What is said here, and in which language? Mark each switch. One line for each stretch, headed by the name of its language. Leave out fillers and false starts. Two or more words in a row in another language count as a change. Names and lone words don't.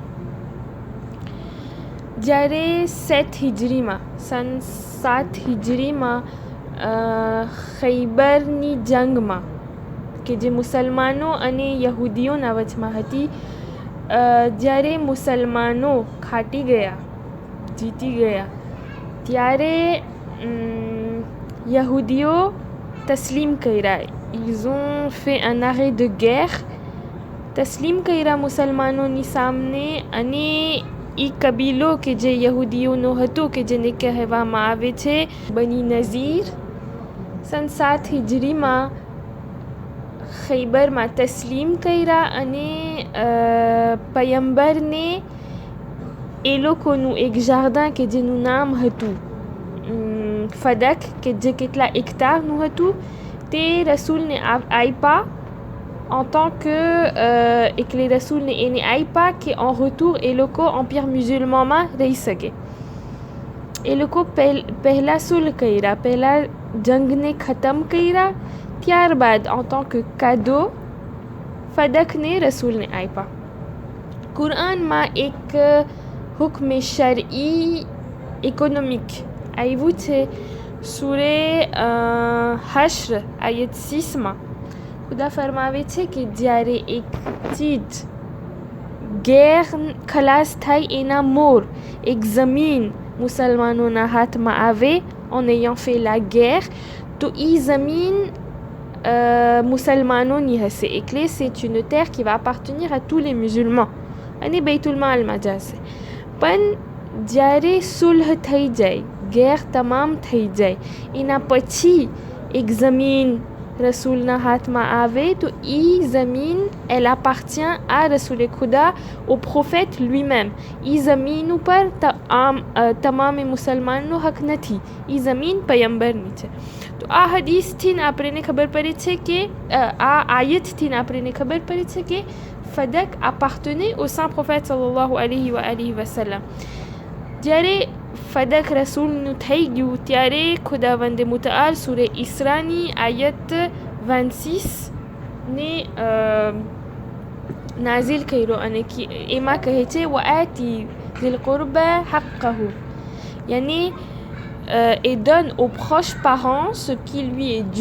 Gujarati: જ્યારે 7 હિજરીમાં સન 7 હિજરીમાં ખૈબરની જંગમાં કે જે મુસલમાનો અને યહૂદીઓના વચમાં હતી, જ્યારે મુસલમાનો ખાટી ગયા, જીતી ગયા, ત્યારે યહૂદીઓ તસ્લીમ કર્યા.
French: Ils ont fait un arrêt de guerre.
Gujarati: તસ્લીમ કર્યા મુસલમાનોની સામે અને એ કબીલો કે જે યહૂદીઓનો હતો કે જેને કહેવામાં આવે છે બની નઝીર, સન 7 હિજરીમાં ખૈબરમાં તસ્લીમ કર્યા અને પયંબરને એ લોકોનું એક જાર્દન કે જેનું નામ હતું ફદક કે જે કેટલા હેક્ટારનું હતું તે રસૂલને આપ્યા
French: en tant que et que les
Gujarati: રસૂલ ને એને આપ્યા કે
French: en retour
Gujarati: એ લોકો
French: empire musulman
Gujarati: માં રહી શકે. એ લોકો પહેલા સુલહ કર્યા, પહેલા જંગને ખતમ કર્યા, ત્યારબાદ
French: en tant que cadeau
Gujarati: ફદકને રસૂલને આપ્યા. કુરાનમાં એક હુક્મ શરઈ ઇકોનોમિક આવ્યું છે સૂરે હશ્ર આયત 6માં. ખુદા ફરમાવે છે કે જ્યારે એક ચીજ ગેર ખલાસ થાય એના મોર એક જમીન મુસલમાનોના હાથમાં આવે
French: en ayant fait la guerre
Gujarati: તો એ જમીન મુસલમાનોની હશે, એટલે
French: c'est une terre qui va appartenir à tous les musulmans
Gujarati: અને બૈતુલ માલમાં જશે. પણ જ્યારે સુલહ થઈ જાય, ગેર તમામ થઈ જાય, એના પછી એક જમીન રસૂલના હાથમાં આવે તો એ જમીન
French: elle appartient à
Gujarati: રસૂલ ખુદા,
French: au prophète lui-même.
Gujarati: એ જમીન ઉપર તમામ મુસલમાનનો હક નથી, એ જમીન પયંબરની છે. તો આ હદીસથી આપણને ખબર પડે છે કે આ આયતથી આપણને ખબર પડે છે કે ફદક
French: appartenait au saint prophète
Arabic: صلى الله عليه وسلم.
Gujarati: જ્યારે ફદક રસૂલનું થઈ ગયું ત્યારે ખુદાવંદ મુતઆલ સૂરે ઇસરાની આયત 26 ને નાઝિલ કર્યો અને એમાં કહે છે
Arabic: وآتي ذي القربى حقه,
French: યાની et donne aux proches parents ce qui lui est dû.